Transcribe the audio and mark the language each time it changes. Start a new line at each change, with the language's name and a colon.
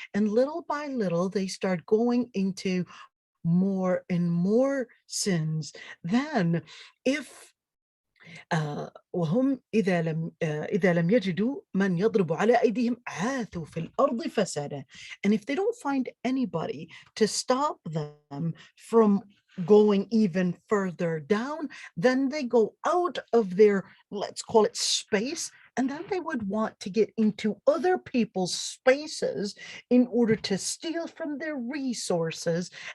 English: And little by little, they start going into more and more sins. Then, if
Arabic: وهم إذا لم يجدوا من يضرب على أيديهم عاثوا في الأرض فسادا.
English: And if they don't find anybody to stop them from going even further down, then they go out of their, let's call it, space, and then they would want to get into other people's spaces in order to steal from their resources,